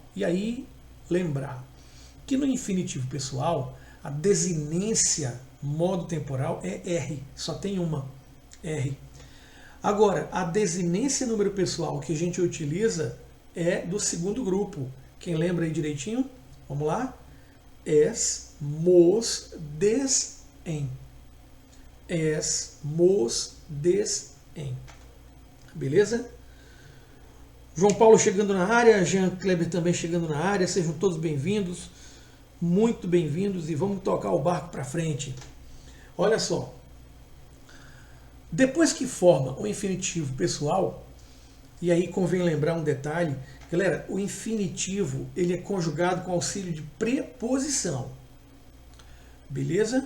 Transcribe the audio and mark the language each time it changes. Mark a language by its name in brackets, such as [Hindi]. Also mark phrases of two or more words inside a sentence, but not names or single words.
[Portuguese] E aí, lembrar que no infinitivo pessoal, a desinência modo temporal é R, só tem uma, R. Agora, a desinência número pessoal que a gente utiliza é do segundo grupo. Quem lembra aí direitinho? Vamos lá? Es, mos, des, em. Es, mos, des, em. Beleza? João Paulo chegando na área, Jean Kleber também chegando na área, sejam todos bem-vindos, muito bem-vindos, e vamos tocar o barco para frente. Olha só, depois que forma o infinitivo pessoal, e aí convém lembrar um detalhe, galera, o infinitivo ele é conjugado com auxílio de preposição, beleza?